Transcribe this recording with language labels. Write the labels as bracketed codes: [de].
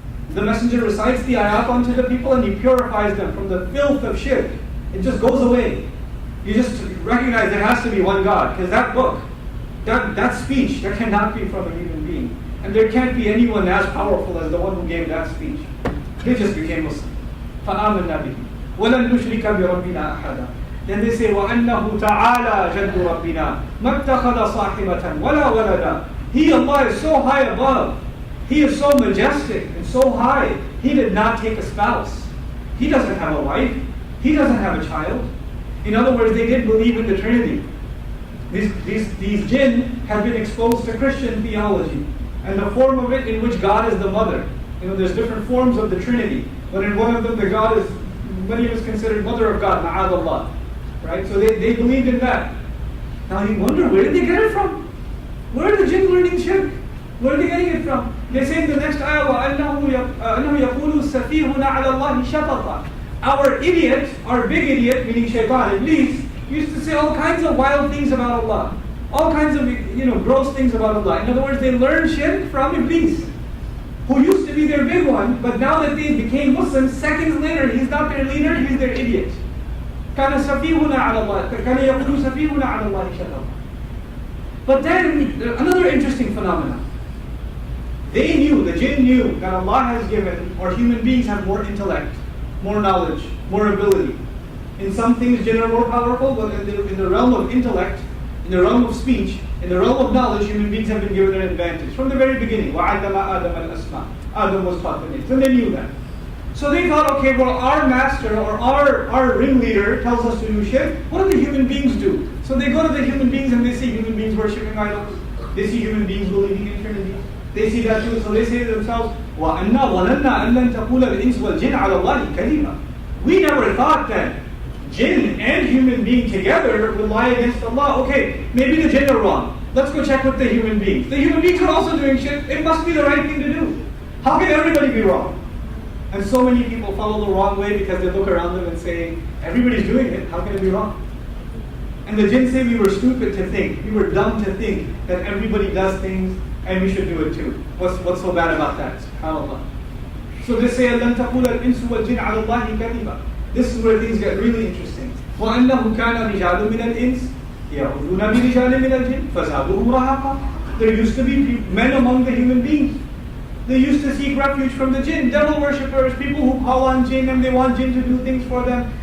[en] The messenger recites the ayat onto the people and he purifies them from the filth of shirk. It just goes away. You just recognize there has to be one God. Because that book, that speech, that cannot be from a human being. And there can't be anyone as powerful as the one who gave that speech. They just became Muslim. [ar] فَآمَنَّا بِهِ وَلَن نُشْرِكَ بِرَبِّنَا أَحَدًا. [en] Then they say, [ar] وَأَنَّهُ تَعَالَى جَدُّ رَبِّنَا مَا اتَّخَذَ صَاحِبَةً وَلَا وَلَدًا. [en] He, Allah, is so high above. He is so majestic and so high. He did not take a spouse. He doesn't have a wife. He doesn't have a child. In other words, they didn't believe in the Trinity. These jinn have been exposed to Christian theology and the form of it in which God is the mother. There's different forms of the Trinity, but in one of them, the God is, many of us considered mother of God, ma'adallah. Right? So they believed in that. Now you wonder, where did they get it from? Where are the jinn learning shirk? Where are they getting it from? They say in the next ayah, [ar] وَأَنَّهُ يَقُولُ سَفِيهُنَا عَلَى اللَّهِ شَطَطًا. [en] Our idiot, our big idiot, meaning Shaitan, Iblis, used to say all kinds of wild things about Allah. All kinds of gross things about Allah. In other words, they learned shirk from Iblis, who used to be their big one, but now that they became Muslims, seconds later, he's not their leader, he's their idiot. [ar] كان سفيهنا على الله كان يقول سفيهنا على الله شططا. [en] But then another interesting phenomenon. They knew, the jinn knew, that Allah has given, or human beings have more intellect, more knowledge, more ability. In some things jinn are more powerful, but in the realm of intellect, in the realm of speech, in the realm of knowledge, human beings have been given an advantage. From the very beginning, [ar] وَعَلَّمَ آدَمَ الْأَسْمَاءَ. [en] Adam was taught the names, and they knew that. So they thought, okay, well, our master or our ringleader tells us to do shirk. What do the human beings do? So they go to the human beings and they see human beings worshipping idols. They see human beings believing in Trinity. They see that too. So they say to themselves, [ar] وَأَنَّا ظَنَنَّا أَن لَن تَقُولَ الْإِنسُ وَالْجِنُّ عَلَى اللَّهِ كَذِبًا. [en] We never thought that jinn and human being together would lie against Allah. Okay, maybe the jinn are wrong. Let's go check with the human beings. The human beings are also doing shirk. It must be the right thing to do. How can everybody be wrong? And so many people follow the wrong way because they look around them and say, everybody's doing it, how can it be wrong? And the jinn say we were stupid to think, we were dumb to think that everybody does things and we should do it too. What's so bad about that? SubhanAllah. So they say, [ar] لَن تَقُولَ الْإِنسُ وَالْجِنُّ عَلَى اللَّهِ كَذِبًا. [en] This is where things get really interesting. [ar] وَأَنَّهُ كَانَ رِجَالٌ مِنَ الْإِنسِ يَعُوذُونَ بِرِجَالٍ مِنَ الْجِنِّ فَزَادُوهُمْ رَهَقًا. [en] There used to be men among the human beings. They used to seek refuge from the jinn, devil worshippers, people who call on jinn and they want jinn to do things for them.